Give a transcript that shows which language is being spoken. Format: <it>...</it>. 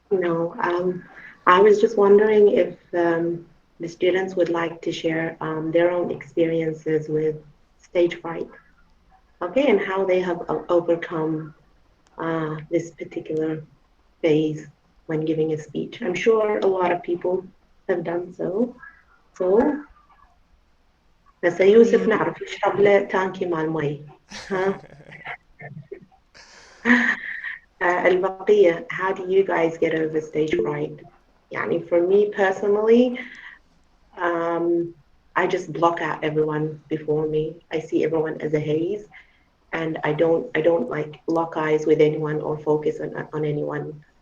<en>No, I was just wondering if the students would like to share their own experiences with stage fright, okay, and how they have overcome this particular phase when giving a speech. I'm sure a lot of people have done so.</en> <ar>بس يوسف نعرف يشرب له تانكي مال مي. ها البقية,</ar> <en>how do you guys get over stage fright?</en> <ar>يعني</ar> <en>for me personally, I just block out everyone before me. I see everyone as a haze, and I don't like lock eyes with anyone or focus on anyone.</en>